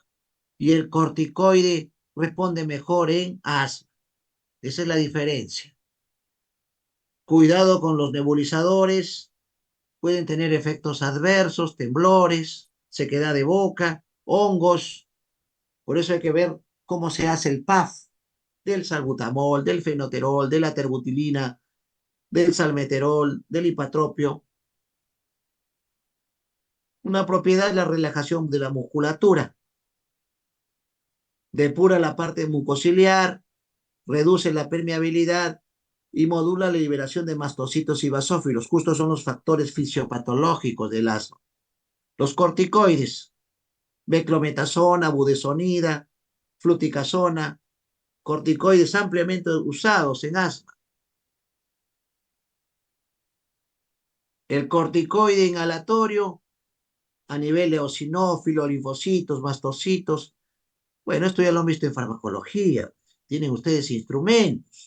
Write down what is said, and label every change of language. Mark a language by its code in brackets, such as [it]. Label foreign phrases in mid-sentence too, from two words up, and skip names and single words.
[es] Y el corticoide responde mejor en asma. Esa es la diferencia. Cuidado con los nebulizadores, pueden tener efectos adversos, temblores, sequedad de boca, hongos. Por eso hay que ver cómo se hace el PAF del salbutamol, del fenoterol, de la terbutilina, del salmeterol, del hipatropio. Una propiedad es la relajación de la musculatura. Depura la parte mucociliar, reduce la permeabilidad y modula la liberación de mastocitos y basófilos. Justo son los factores fisiopatológicos del asma. Los corticoides, beclometasona, budesonida, fluticasona, corticoides ampliamente usados en asma. El corticoide inhalatorio a nivel eosinófilo, linfocitos, mastocitos. Bueno, esto ya lo han visto en farmacología. Tienen ustedes instrumentos.